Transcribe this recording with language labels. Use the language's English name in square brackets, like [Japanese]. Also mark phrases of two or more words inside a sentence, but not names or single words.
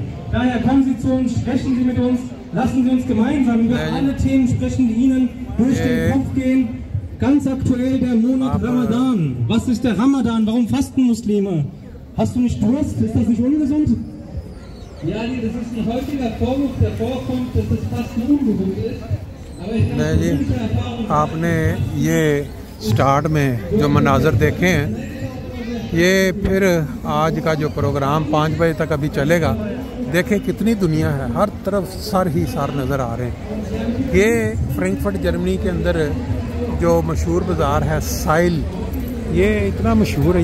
[German] Daher kommen Sie zu uns, sprechen Sie mit uns, lassen Sie uns gemeinsam über alle Themen sprechen, die Ihnen durch den Kopf gehen. Ganz aktuell der Monat Ramadan. Was ist der Ramadan? Warum fasten Muslime? Hast du nicht Durst? Ist das nicht ungesund? Ja, nee, das ist ein häufiger Vorwurf, der vorkommt, dass das Fasten ungesund ist. Aber ich glaube, [Hindi] आपने ये स्टार्ट में जो मनाजर देखे हैं, ये फिर आज का जो प्रोग्राम 5 बजे तक अभी चलेगा। देखें कितनी दुनिया है, हर तरफ सर ही सर नज़र आ रहे हैं। ये फ्रैंकफर्ट जर्मनी के अंदर जो मशहूर बाज़ार है साइल, ये इतना मशहूर है।